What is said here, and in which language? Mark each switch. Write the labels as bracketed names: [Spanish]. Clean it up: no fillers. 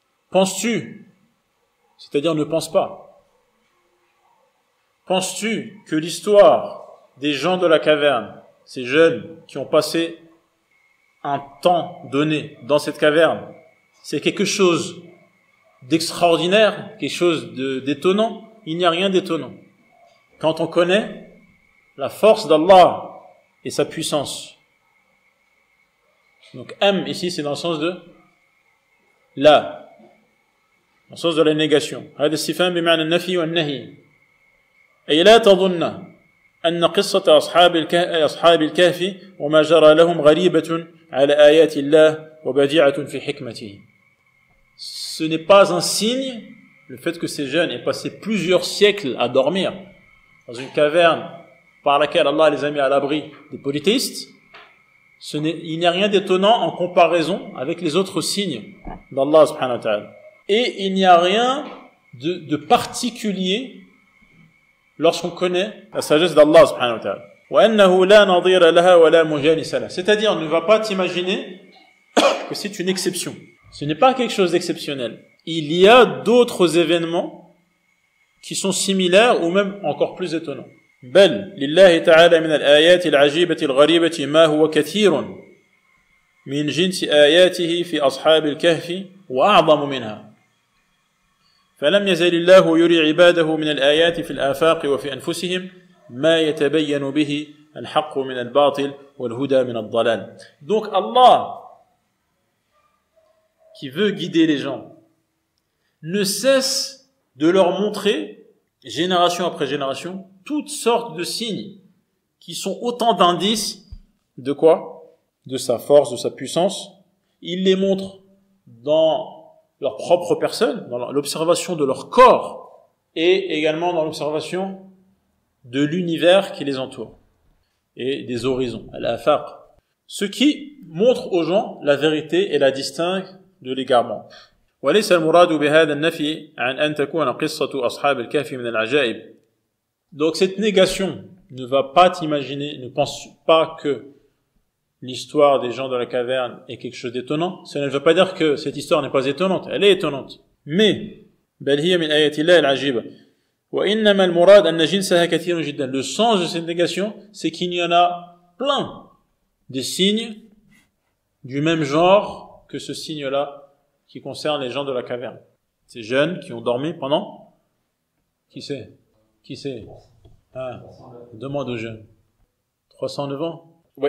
[French] Penses-tu, c'est-à-dire ne pense pas, penses-tu que l'histoire des gens de la caverne, ces jeunes qui ont passé un temps donné dans cette caverne, c'est quelque chose d'extraordinaire, quelque chose d'étonnant? Il n'y a rien d'étonnant. Quand on connaît la force d'Allah et sa puissance. Donc, am, ici, c'est dans le sens de la, dans le sens de la négation. [Arabic] هذا استفهام بمعنى النفي والنهي. أي لا تظن أن قصة أصحاب الكهف وما جرى لهم غريبة على آيات الله وبديعة في حكمته. [French] Ce n'est pas un signe, le fait que ces jeunes aient passé plusieurs siècles à dormir dans une caverne par laquelle Allah les a mis à l'abri des polythéistes, il n'y a rien d'étonnant en comparaison avec les autres signes d'Allah subhanahu wa ta'ala. Et il n'y a rien de particulier lorsqu'on connaît la sagesse d'Allah subhanahu wa ta'ala. [Arabic] وَأَنَّهُ لَا نَظِيرَ لَهَا وَلَا مُجَانِسَ لَهَا. [French] C'est-à-dire, ne va pas t'imaginer que c'est une exception. Ce n'est pas quelque chose d'exceptionnel. Il y a d'autres événements qui sont similaires ou même encore plus étonnants. [Arabic] بل لله تعالى من الآيات العجيبة الغريبة ما هو كثير من جنس آياته في أصحاب الكهف وأعظم منها. فلم يزل الله يري عباده من الآيات في الآفاق وفي أنفسهم ما يتبين به الحق من الباطل والهدى من الضلال. [French] Donc Allah, qui veut guider les gens, ne cesse de leur montrer, génération après génération, toutes sortes de signes qui sont autant d'indices de quoi? De sa force, de sa puissance. Il les montre dans leur propre personne, dans l'observation de leur corps et également dans l'observation de l'univers qui les entoure et des horizons, al-afaq. Ce qui montre aux gens la vérité et la distingue de l'égarement. [Arabic] وليس المراد بهذا النفي عن أن تكون قصة أصحاب الكهف من العجائب. [French] Donc cette négation ne va pas t'imaginer, ne pense pas que l'histoire des gens de la caverne est quelque chose d'étonnant. Ça ne veut pas dire que cette histoire n'est pas étonnante, elle est étonnante. [Arabic] Mais بل هي من آيات الله العجيبة وإنما المراد أن جنسها كثير جدا. [French] Le sens de cette négation, c'est qu'il y en a plein des signes du même genre que ce signe-là qui concerne les gens de la caverne. Ces jeunes qui ont dormi pendant, qui sait? Ah, demande aux jeunes. 309 ans.